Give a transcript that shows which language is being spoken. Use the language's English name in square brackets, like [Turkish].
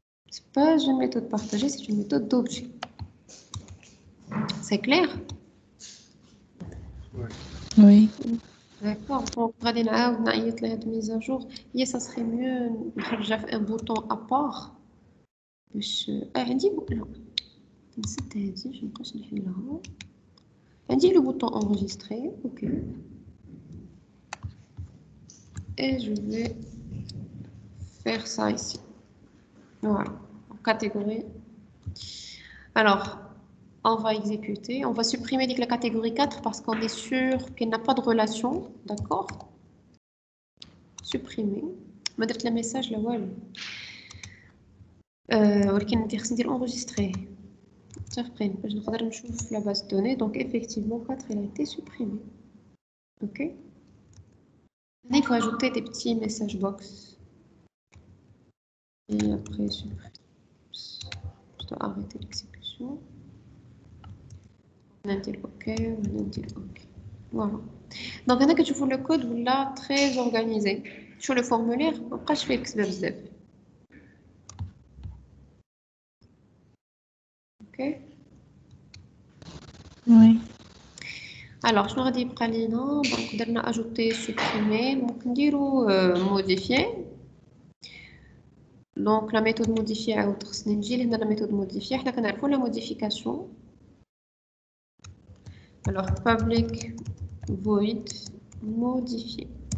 [French] C'est pas une méthode partagée, c'est une méthode d'objet. C'est clair? Oui. D'accord. Donc, [Arabic] غادي نعاود نعيط لهاد [French] mise à jour. هي ça serait mieux [Arabic] نخرجها في [French] un bouton à part. [Arabic] باش عندي لا نسيت هادي باش مابقاش نحلها. عندي le bouton enregistrer. [French] OK. Et je vais faire ça ici. Voilà. En catégorie. Alors, on va exécuter. On va supprimer la catégorie 4 parce qu'on est sûr qu'elle n'a pas de relation. D'accord? Supprimer. Je vais le message là. [Arabic] ولكن انت خصني ندير enregistrer. تفقين باش نقدر نشوف [French] la base de données. Donc effectivement 4 il a été supprimé. OK? Il faut ajouter des petits message box. Et après supprimer. Je dois arrêter l'exécution. On a dit OK, on a dit OK. Voilà. Donc, [Arabic] هنا كتشوفوا [French] le code ولا très organisé. Sur le formulaire, [Arabic] ما بقاش فيه كتابة بزاف. [French] OK. Oui. [Arabic] Alors, شنو غادي يبقى لينا؟ [French] Donc, درنا ajouter, supprimer, [Arabic] ممكن نديرو modifier. [French] Donc, la méthode modifier [Arabic] عاود خصني نجي لهنا [French] la méthode modifier. [Arabic] حنا كنعرفوا [French] la modification. Alors, public void modifier.